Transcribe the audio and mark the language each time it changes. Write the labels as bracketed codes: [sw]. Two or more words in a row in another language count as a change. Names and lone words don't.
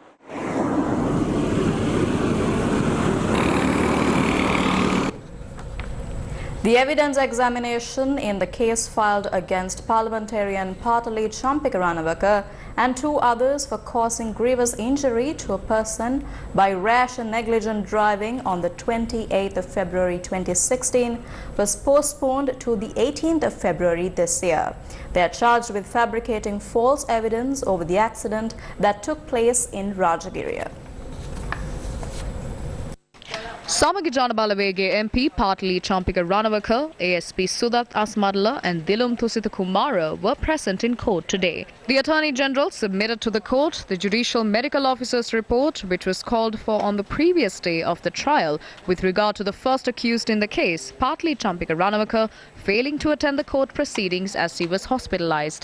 [en] The evidence examination in the case filed against parliamentarian Patali Champikaranavaka and 2 others for causing grievous injury to a person by rash and negligent driving on the 28th of February 2016 was postponed to the 18th of February this year. They are charged with fabricating false evidence over the accident that took place in Rajagiriya. Samagi Janabalawege MP Patali Champikaranavaka, ASP Sudat Asmadla and Dilum Thusita Kumara were present in court today. The Attorney General submitted to the court the Judicial Medical Officer's report, which was called for on the previous day of the trial with regard to the first accused in the case, Patali Champikaranavaka, failing to attend the court proceedings as he was hospitalized.